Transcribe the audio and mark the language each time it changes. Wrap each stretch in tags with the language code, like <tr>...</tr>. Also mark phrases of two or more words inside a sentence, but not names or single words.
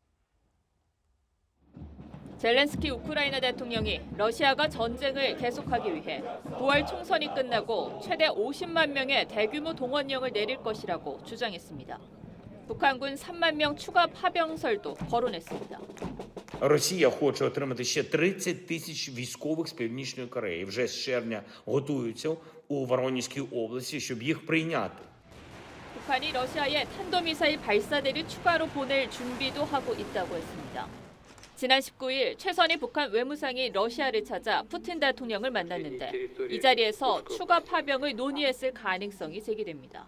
<ko>젤렌스키 우크라이나 대통령이 러시아가 전쟁을 계속하기 위해 9월 총선이 끝나고 최대 50만 명의 대규모 동원령을 내릴 것이라고 주장했습니다. 북한군 3만 명 추가 파병설도 거론했습니다.</ko> <uk>Росія хоче отримати ще 30 тисяч військових з Північної Кореї. Вже з червня готуються у Воронезькій області, щоб їх прийняти.</uk> <ko>북한이 러시아에 탄도미사일 발사대를 추가로 보낼 준비도 하고 있다고 했습니다. 지난 19일 최선희 북한 외무상이 러시아를 찾아 푸틴 대통령을 만났는데 이 자리에서 추가 파병을 논의했을 가능성이 제기됩니다.</ko>